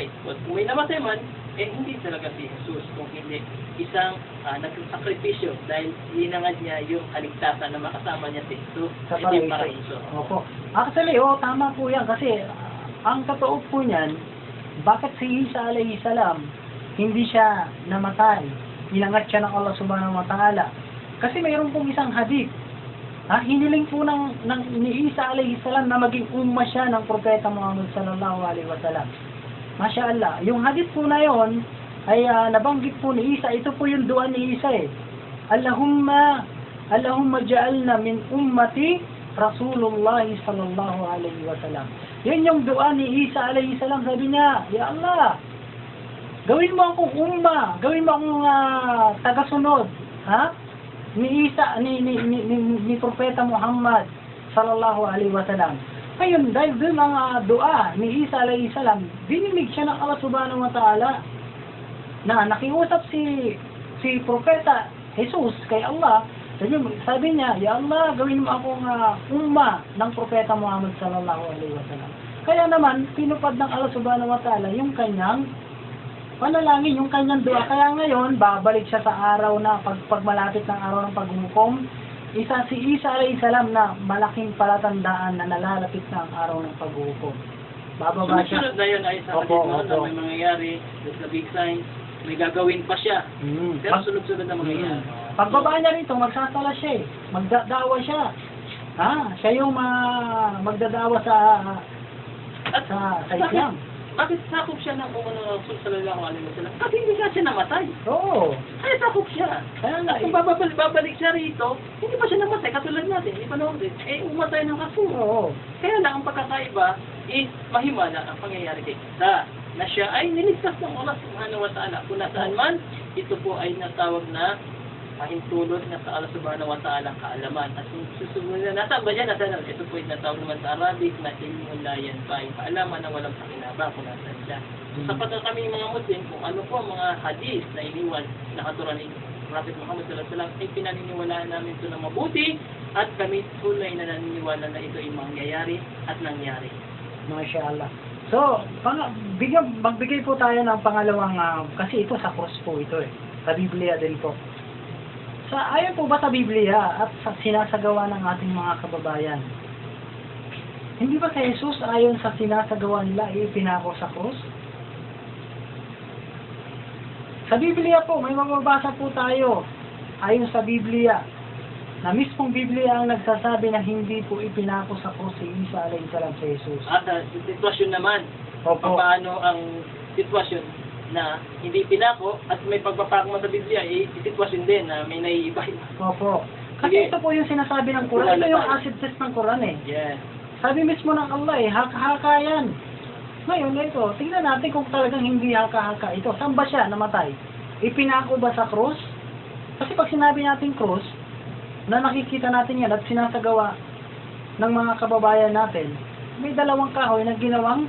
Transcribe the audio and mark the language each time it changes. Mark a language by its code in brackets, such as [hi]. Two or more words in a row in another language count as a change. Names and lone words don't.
[tl] Kung may namatay man, hindi talaga si Jesus, kung hindi isang nagsasakripisyo dahil hinangad niya yung kaligtasan na makasama niya si Jesus Sa yung paraiso. paraiso. Opo. Actually, tama po yan kasi ang totoo po niyan, bakit si Isa [ar] عليه السلام [tl] hindi siya namatay? Hinangat siya ng Allah [ar] سبحانه وتعالى. [tl] Kasi mayroon pong isang hadith. Hiniling po ni Isa [ar] عليه السلام [tl] na maging umma siya ng propeta Muhammad [ar] صلى الله عليه وسلم. ما شاء الله. [tl] Yung hadith po na yon ay nabanggit po ni Isa. Ito po yung dua ni Isa eh. [ar] اللهم اجعلنا من أمة رسول الله صلى الله عليه وسلم. [tl] Yan yung dua ni Isa [ar] عليه السلام. [tl] Sabi niya, [ar] يا الله, [tl] gawin mo akong umma, gawin mo akong tagasunod, ni Isa, ni Propeta Muhammad [ar] صلى الله عليه وسلم. [tl] Ngayon, dahil doon ang dua ni Isa [ar] عليه السلام, [tl] dininig siya ng Allah [ar] سبحانه وتعالى [tl] na nakiusap si Propeta Jesus kay Allah. Sabi niya, [ar] يا الله, [tl] gawin mo akong umma ng Propeta Muhammad [ar] صلى الله عليه وسلم. [tl] Kaya naman, pinupad ng Allah [ar] سبحانه وتعالى [tl] yung kanyang panalangin, yung kanyang dua. Kaya ngayon, babalik siya sa araw na, pag malapit ng araw ng paghukom, si Isa [ar] عليه السلام [tl] na malaking palatandaan na nalalapit na ang araw ng paghukom. Bababa siya. Sunod na yun ay sa hadith mo na may mangyayari, [en] there's the big sign, [tl] may gagawin pa siya. Pero sunod-sunod na mangyayari. Pagbaba niya rito, magsasala siya eh. Magdadawa siya. Siya yung magdadawa sa Islam. Bakit sakop siya ng Rasul [ar] صلى الله عليه وسلم? [tl] Kasi hindi nga siya namatay. Oo. Kaya sakop siya. Kaya nga At kung babalik siya rito, hindi pa siya namatay. Katulad natin, hindi pa namatay. Umatay ng Rasul. Oo. Kaya lang, ang pagkakaiba is mahimala ang pangyayari kay Isa na siya ay niligtas ng Allah [ar] سبحانه وتعالى. [tl] Kung nasaan man, ito po ay natawag na pahintulot na sa Allah [ar] سبحانه وتعالى [tl] kaalaman. At kung susunod na, nasaan ba yan? Nasaan? Ito po ay natawag naman sa Arabic na [ar] علم لا ينفع, [tl] kaalaman na walang pakinabang kung nasaan siya. So, sapat na kami mga Muslim kung ano po ang mga hadith na iniwan na katuran ni Prophet Muhammad [ar] صلى الله عليه وسلم [tl] ay pinaniniwalaan namin ito na mabuti at kami tunay na naniniwala na ito ay mangyayari at nangyari. MashaAllah. So, magbigay po tayo ng pangalawang, kasi ito sa cross po ito eh. Sa Biblia din po. Ayon po ba sa Biblia at sa sinasagawa ng ating mga kababayan? Hindi ba kay Jesus ayon sa sinasagawa nila ipinako sa cross? Sa Biblia po, may mababasa po tayo ayon sa Biblia na mismong Biblia ang nagsasabi na hindi po ipinako sa krus si Isa [ar] عليه السلام [tl] sa Jesus. At sitwasyon naman, Opo. paano ang sitwasyon na hindi pinako at may pagpapako mo sa Biblia, sitwasyon din na may naiiba. Opo. Sige. Kasi ito po yung sinasabi ng Quran. Ito yung [en] acid test [tl] ng Quran eh. Yes. Sabi mismo ng Allah eh, haka-haka yan. Ngayon ito, tingnan natin kung talagang hindi haka-haka ito. Saan ba siya namatay? Ipinako ba sa krus? Kasi pag sinabi natin krus, na nakikita natin yan at sinasagawa ng mga kababayan natin, may dalawang kahoy na ginawang